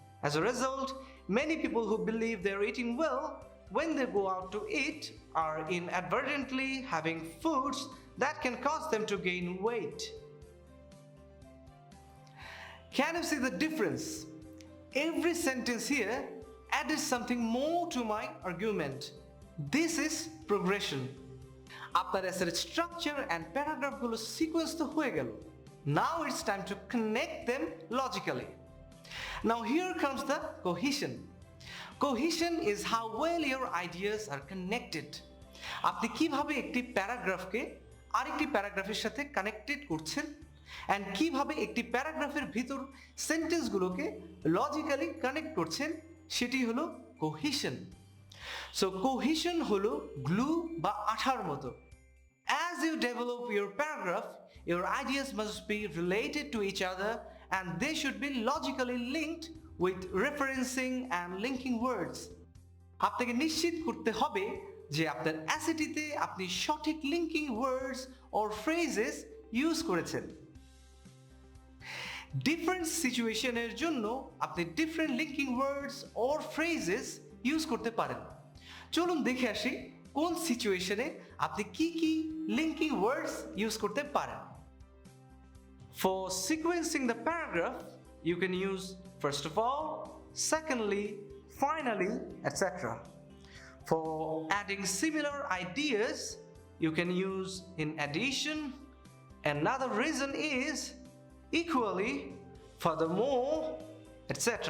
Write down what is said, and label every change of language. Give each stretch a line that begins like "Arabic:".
English: As a result, many people who believe they are eating well when they go out to eat are inadvertently having foods that can cause them to gain weight. Can you see the difference? Every sentence here added something more to my argument. This is progression.
Bangla: আপনার এসের structure and প্যারাগ্রাফগুলো sequence তো হয়ে গেল।
English: Now it's time to connect them logically. Now here comes the cohesion. Cohesion is how well your ideas are connected.
Bangla: আপনি কিভাবে একটি প্যারাগ্রাফকে আরেকটি প্যারাগ্রাফের সাথে কানেক্টেড করছেন অ্যান্ড কিভাবে একটি প্যারাগ্রাফের ভিতর সেন্টেন্সগুলোকে লজিক্যালি কানেক্ট করছেন, সেটি হলো কোহিশন। সো কোহিশন হলো গ্লু বা আঠার মতো।
English: As you develop your paragraph, your ideas must be related to each other and they should be logically linked with referencing and linking words.
Bangla: আপনাকে নিশ্চিত করতে হবে যে আপনার অ্যাসেটিতে আপনি সঠিক linking words or phrases use করেছেন। ডিফারেন্ট সিচুয়েশনের জন্য আপনি different linking words or phrases use করতে পারেন। চলুন দেখে আসি কোন সিচুয়েশনে আপনি কি কি লিঙ্কিং ওয়ার্ডস ইউজ করতে পারেন।
English: For sequencing the paragraph, you can use first of all, secondly, finally, etc. For adding similar ideas, you can use in addition. Another reason is equally, furthermore, etc.